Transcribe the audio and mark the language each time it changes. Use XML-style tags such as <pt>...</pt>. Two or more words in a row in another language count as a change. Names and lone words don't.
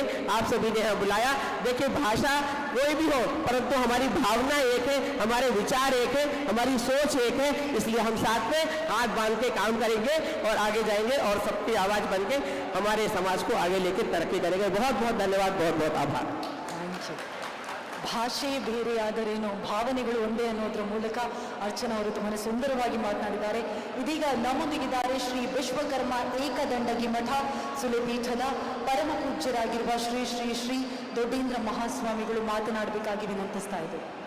<hi>आप सभी ने यहाँ बुलाया, देखिए भाषा कोई भी हो, परंतु हमारी भावना एक है, हमारे विचार एक है, हमारी सोच एक है, इसलिए हम साथ में हाथ बांध के काम करेंगे और आगे जाएंगे और सबकी आवाज बन के हमारे समाज को आगे लेकर तरक्की करेंगे। बहुत बहुत धन्यवाद, बहुत बहुत आभार।</hi> <kn>ಭಾಷೆ ಬೇರೆ ಆದರೇನು ಭಾವನೆಗಳು ಒಂದೇ ಅನ್ನೋದ್ರ ಮೂಲಕ ಅರ್ಚನಾ ಅವರು ತುಂಬಾ ಸುಂದರವಾಗಿ ಮಾತನಾಡಿದ್ದಾರೆ. ಇದೀಗ ನಮ್ಮೊಂದಿಗಿದ್ದಾರೆ ಶ್ರೀ ವಿಶ್ವಕರ್ಮ ಏಕದಂಡಗಿ ಮಠ ಸುಲೆಪೀಠದ ಪರಮ ಪೂಜ್ಯರಾಗಿರುವ ಶ್ರೀ ಶ್ರೀ ಶ್ರೀ ದೊಡ್ಡೇಂದ್ರ ಮಹಾಸ್ವಾಮಿಗಳು ಮಾತನಾಡಬೇಕಾಗಿ ವಿನಂತಿಸ್ತಾ ಇದ್ದಾರೆ.</kn>